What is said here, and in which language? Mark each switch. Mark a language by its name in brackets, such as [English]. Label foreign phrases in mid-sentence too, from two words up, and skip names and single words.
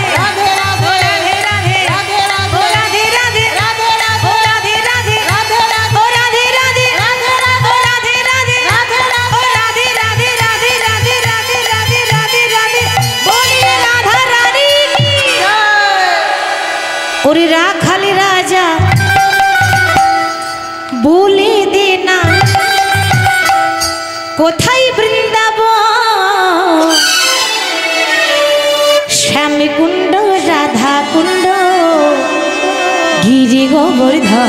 [Hindi] राधे राधे राधे राधे, राधे ओ राधे राधे राधे, राधे ओ राधे राधे राधे, राधे राधे ओ राधे राधे, राधे ओ राधे राधे राधे, राधे ओ राधे राधे, राधे राधे, राधे राधे, राधे राधे, बोलिए राधा रानी की। [Bangla] ওরে রাখালি রাজা বলে দে না কোথায় বৃন্দাবন, শ্যামকুণ্ড রাধা কুণ্ড গিরি গোবর্ধন।